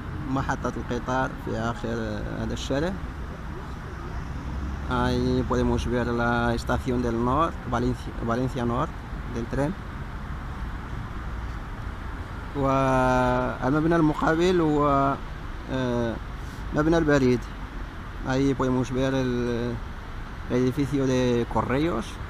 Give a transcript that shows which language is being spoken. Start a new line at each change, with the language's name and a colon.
Arabic: محطة القطار في آخر هذا الشارع.
Spanish: Ahí podemos ver la estación del Nord, Valencia Nord, del tren.
Arabic: والمبنى المقابل هو مبنى البريد.
Spanish: Ahí podemos ver el edificio de correos.